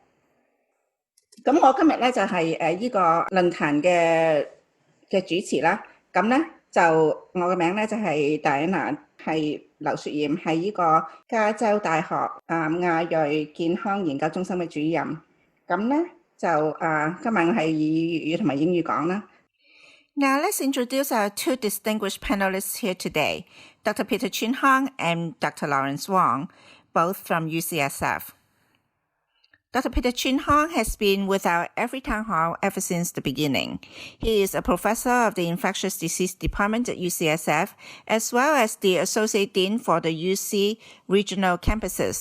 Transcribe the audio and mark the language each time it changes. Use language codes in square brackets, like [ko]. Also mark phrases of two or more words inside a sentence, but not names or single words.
[yue] 咁我今日咧就係呢個論壇嘅主持啦，咁咧就我嘅名咧就係 Diana， 係劉雪艷，係呢個加州大學亞裔健康研究中心嘅主任。咁咧就今晚我係以粵語同埋英語講啦。 [en] Now let's introduce our 2 distinguished panelists here today, Dr. Peter Chin Hong and Dr. Laurence Huang, both from UCSF. Dr. Peter Chin Hong has been with our every town hall ever since the beginning. He is a professor of the Infectious Disease Department at UCSF, as well as the Associate Dean for the UC regional campuses.